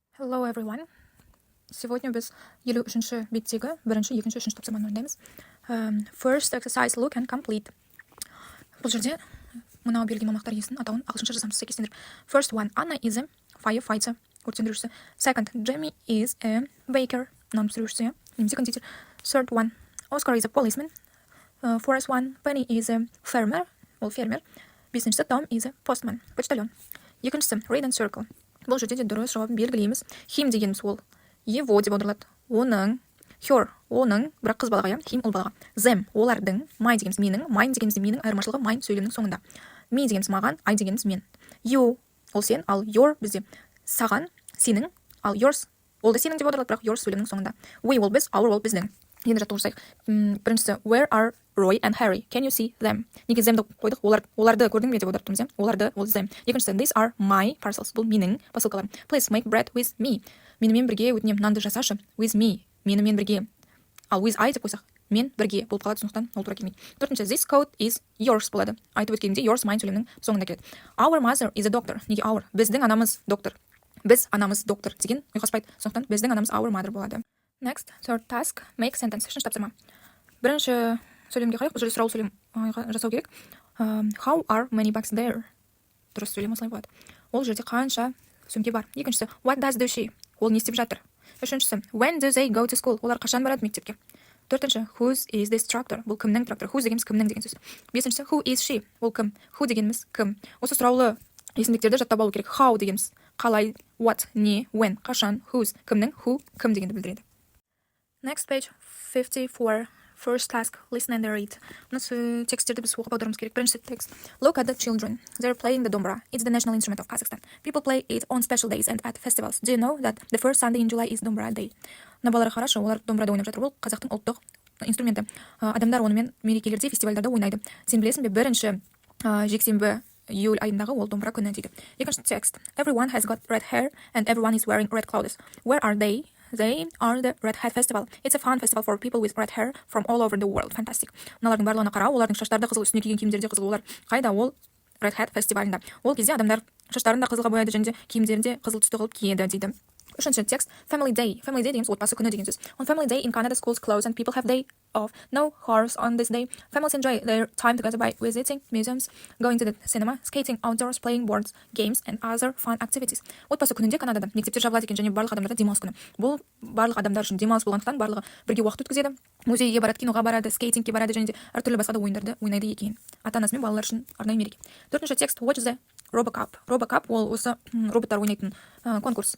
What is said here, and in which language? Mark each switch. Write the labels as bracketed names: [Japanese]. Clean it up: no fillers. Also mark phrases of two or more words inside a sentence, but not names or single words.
[English] Hello everyone. [Kazakh] Сегодня біз 53-ші беттегі бірінші, екінші, үшінші тапсырманы орындаймыз. [English] First exercise, look and complete. [Kazakh] Бұл жерде мынау берілген мамақтар иесінің атауын ағылшынша жазамыз, сәйкестендіріп. [English] First one, Anna is a firefighter, [Kazakh] өрт сөндірушісі. [English] Second, Jamie is a baker, [Kazakh] нан пісірушісі, немесе кондитер. [English] Third one, Oscar is a policeman. Fourth one, Penny is a farmer, [Kazakh] ол фермер. Бесіншісі, [English] Tom is a postman, [Kazakh] почтальон. Екіншісі, [English] read and circle. [Kazakh] Бұл жерде де дұрыс жауабын белгілейміз. Him дегеніміз ол его деп аударылады. Оның, her, оның, бірақ қыз балаға, him ұл балаға. Them, олардың, my дегеніміз менің, mine дегеніміз менің, айырмашылығы mine сөйлемнің соңында. Me дегеніміз маған, I дегеніміз мен. You, ол сен, ал your бізде саған, сенің, ал yours, ол да сенің деп аударылады, бірақ yours сөйлемнің соңында. We ол біз, our ол біздің. Енді жаттығу жасайық. Біріншісі, [English] where are Roy and Harry? Can you see them? [Kazakh] Неге them деп қойдық? Оларды көрдің бе деп аударып тұрмыз, оларды, ол them. Екіншісі, [English] these are my parcels. [Kazakh] Бұл менің посылкаларым. [English] Please make bread with me. [Kazakh] Менімен бірге өтінем, нанды жасашы. [English] With me. [Kazakh] Менімен бірге. Ал [English] with I [Kazakh] деп қойсақ, мен бірге болып қалады, сондықтан ол тура келмейді. Төртінші, [English] this coat is yours [Kazakh] болады. Айтып өткенде [English] yours mine [Kazakh] сөйлемнің соңында келеді. [English] Our mother is a doctor. Неге our? [Kazakh] Біздің анамыз доктор. Біз анамыз доктор деген ұйқаспайды. Сондықтан біздің анамыз [English] our mother [Kazakh] болады. [English] Next, third task, make sentence. [Kazakh] Үшінші тапсырма. Бірінші сөйлемге қарайық, бұл жерде сұрау сөйлем жасау керек. [English] How are many bags there? [Kazakh] Дұрыс сөйлем осылай болады. Ол жерде қанша сөмке бар. Екіншісі, [English] what does do she? [Kazakh] Ол не істеп жатыр? Үшіншісі, [English] when do they go to school? [Kazakh] Олар қашан барады мектепке? Төртінші, [English] whose is this tractor? [Kazakh] Бұл кімнің тракторы? Whose дегеніміз кімнің деген сөз. Бесіншісі, [English] who is she? [Kazakh] Ол кім? Who дегеніміз кім? Осы сұраулы есімдіктерді жаттап алу керек. How дегеніміз қалай, what, не, when, қашан, whose, кімнің, who, кім дегенді білдіреді. [English] Next page, 54. First task, listen and read. [Kazakh] Осы текстерді біз оқып аударуымыз керек. Бірінші текст. [English] Look at the children. They're playing the dombra. It's the national instrument of Kazakhstan. People play it on special days and at festivals. Do you know that the first Sunday in July is dombra day? [Kazakh] Мына балаларға қарашы, олар домбырада ойнап жатыр. Бұл қазақтың ұлттық инструменті. Адамдар онымен мерекелерде, фестивальдарда ойнайды. Сен білесің бе, бірінші жексенбі июль айындағы ол домбыра күні дейді. Екінші текст. [English] Everyone has got red hair and everyone is wearing red clothes. Where are they? They are the Red Hat Festival. It's a fun festival for people with red hair from all over the world. Fantastic. [Kazakh] Мыналардың барлығына қарау, олардың шаштары да қызыл, үстіне киген киімдері де қызыл. Олар қайда? Ол Red Hat фестивалында. Ол кезде адамдар шаштарын да қызылға бояйды және киімдерін де қызыл түсті қылып киеді дейді. Үшінші текст. Family Day. Family Day дегеніміз отбасы күні деген сөз. [English] On Family Day in Canada, schools close and people have day off. No horse on this day. Families enjoy their time together by visiting museums, going to the cinema, skating outdoors, playing boards, games and other fun activities. [Kazakh] Отбасы күнінде Канадада мектептер жабылады екен және барлық адамдарда демалыс күні. Бұл барлық адамдар үшін демалыс болғандықтан барлығы бірге уақыт өткізеді. Музейге барады, киноға барады, скейтингке барады және де әртүрлі басқа да ойындарды ойнайды екен. Ата-анасы мен балалар үшін арнайы мереке. Төртінші текст. Watch the RoboCup. RoboCup ол осы роботтар ойнайтын конкурс.